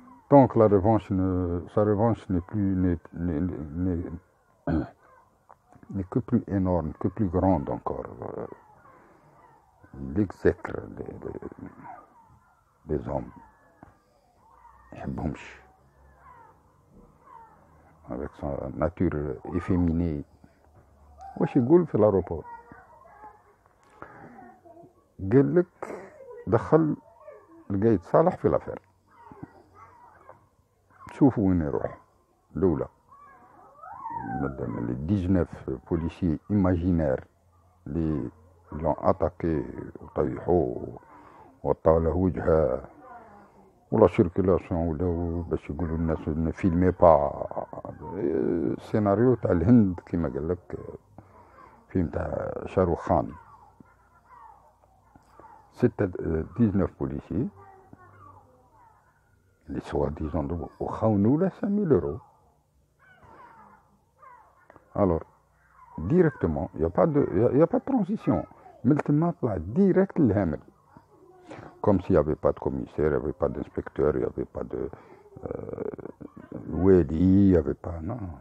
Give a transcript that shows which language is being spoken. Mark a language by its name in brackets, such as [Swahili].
[French] Donc sa revanche n'est que plus énorme, que plus grande encore. L'exècre des hommes, avec sa nature efféminée. [Arabic] واش يقول في l'aéroport قال لك دخل القايد صالح في l'affaire. شوفوا وين يروح الأولى [French] les 19 policiers imaginaires [Arabic] اللي [French] l'ont attaqué [Arabic] وطيحوه وطاو له وجهه ولا سيركيلاسيون ولاو باش يقولوا الناس [French] ne filmez pas [Arabic] سيناريو تاع الهند كيما قال لك فيلم تاع شاروخ خان. [French] 19 policiers les soi-disant [Arabic] وخاونوا له [French] 5000 euros. Alors directement il y a pas de transition [Arabic] من تما طلع [French] direct للهامل comme s'il n'y avait pas de commissaire, il n'y avait pas d'inspecteur, il n'y avait pas de Wadi, il n'y avait pas... Non.